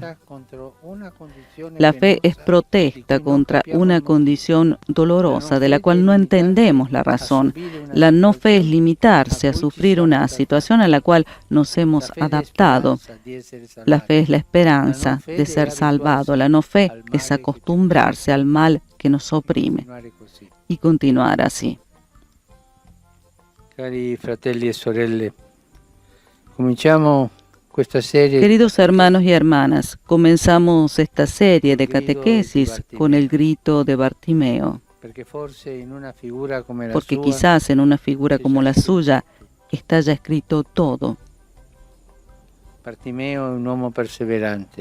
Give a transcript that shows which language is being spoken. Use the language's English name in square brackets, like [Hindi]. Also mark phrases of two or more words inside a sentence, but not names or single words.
[Spanish] La fe es protesta contra una condición dolorosa de la cual no entendemos la razón. La no fe es limitarse a sufrir una situación a la cual nos hemos adaptado. La fe es la esperanza de ser salvado. La no fe es acostumbrarse al mal que nos oprime y continuar así. [Italian] Cari fratelli e sorelle, cominciamo questa serie. [Spanish] Queridos hermanos y hermanas, comenzamos esta serie de catequesis con el grito de Bartimeo, porque quizás en una figura como la suya está ya escrito todo. Bartimeo es un [Italian] uomo perseverante.